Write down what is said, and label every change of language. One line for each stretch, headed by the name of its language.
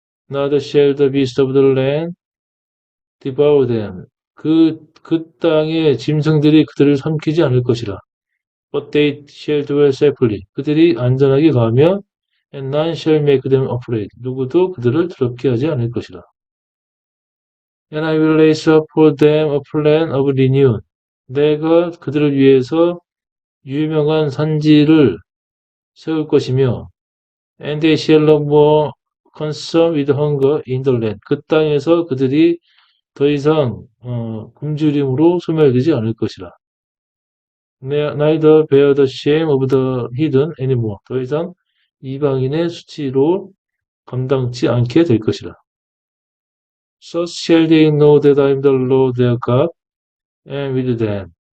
English: Neither shall the beast of the land devour them.
Korean: 그 땅의 짐승들이 그들을 삼키지 않을 것이라.
English: But they shall dwell safely.
Korean: 그들이 안전하게 가며
English: and none shall make them afraid.
Korean: 누구도 그들을 두렵게 하지 않을 것이라.
English: And I will raise up for them a plan of renown.
Korean: 내가 그들을 위해서 유명한 산지를 세울 것이며
English: and they shall no more consume with hunger in the land.
Korean: 그 땅에서 그들이 더 이상 굶주림으로 소멸되지 않을 것이라.
English: Neither bear the shame of the heathen anymore.
Korean: 더 이상 이방인의 수치로 감당치 않게 될 것이라.
English: So shall they know that I am the Lord their God, and with them.